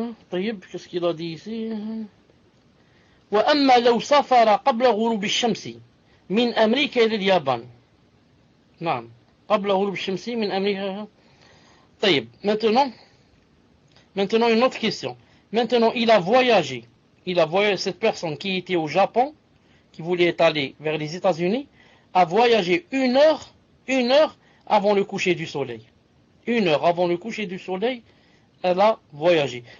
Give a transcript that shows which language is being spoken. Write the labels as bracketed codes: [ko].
[fr] طيب, qu'est-ce qu'il a dit ici? [ar] وأما لو سافر قبل غروب الشمس من أمريكا إلى اليابان. نعم, قبل غروب الشمس من أمريكا. [fr] طيب, maintenant une autre question. Maintenant, il a voyagé, cette personne qui était au Japon, qui voulait aller vers les États-Unis, a voyagé une heure avant le coucher du soleil. 1 heure avant le coucher du soleil, elle a voyagé.